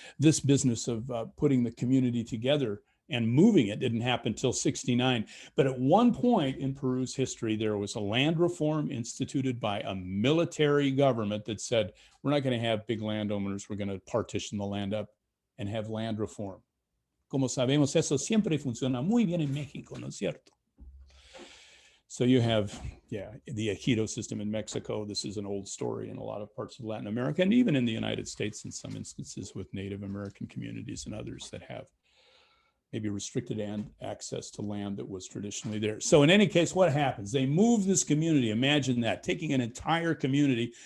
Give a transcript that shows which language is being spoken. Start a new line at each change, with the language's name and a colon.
English: This business of putting the community together and moving it didn't happen until 1969. But at one point in Peru's history, there was a land reform instituted by a military government that said, we're not going to have big landowners, we're going to partition the land up and have land reform.
Spanish: Como sabemos, eso siempre funciona muy bien en Mexico, ¿no es cierto?
English: So you have, the ejido system in Mexico. This is an old story in a lot of parts of Latin America, and even in the United States in some instances with Native American communities and others that have maybe restricted access to land that was traditionally there. So in any case, what happens? They move this community. Imagine that, taking an entire community.